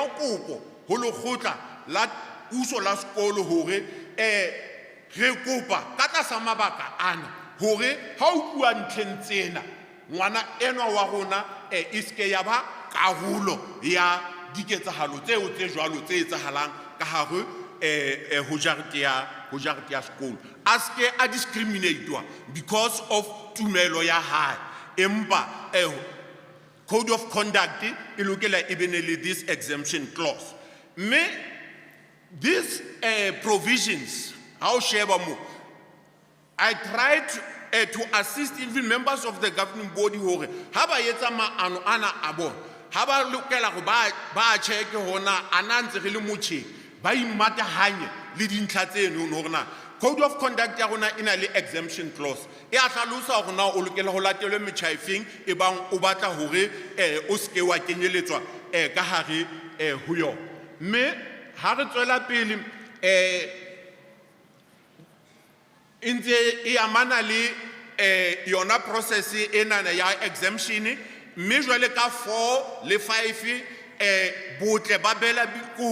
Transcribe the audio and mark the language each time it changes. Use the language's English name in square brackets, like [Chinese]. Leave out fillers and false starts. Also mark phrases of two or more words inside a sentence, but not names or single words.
[Southern Sotho] kopo ho lekgotla la puso la sekolo hore re kopa ka tlasa mabaka ana hore ha o bua ntlheng tsena ngwana enwa wa rona e ske ya ba karolo ya diketsahalo tseo tse jwalo tse etsahalang ka hare ho jarete ya sekolo, a ske a discriminatewa [English] because of [Southern Sotho] tumelo ya hae. Empa [English] code of conduct [Southern Sotho] e lokela e bene le [English] this exemption clause. These provisions How [Southern Sotho] sheba mo. [English] I tried to assist even members of the governing body [Southern Sotho] hore ha ba etsa maano ana a bona ha ba lokela go ba check hona ana ntse re le motjhe ba imatahanye le dintlha tseno hore [English] code of conduct [Southern Sotho] ya rona ina le [English] exemption clause [Southern Sotho] e a hlalosa hore na o lokela ho latelwe metjhaefeng e bang o batla hore o ske wa kenyeletswa ka hare ho yo mme ha re tswela pele inze e amana le yona process enana ya exemption mme jwale ka 4 le 5 botle ba bela ko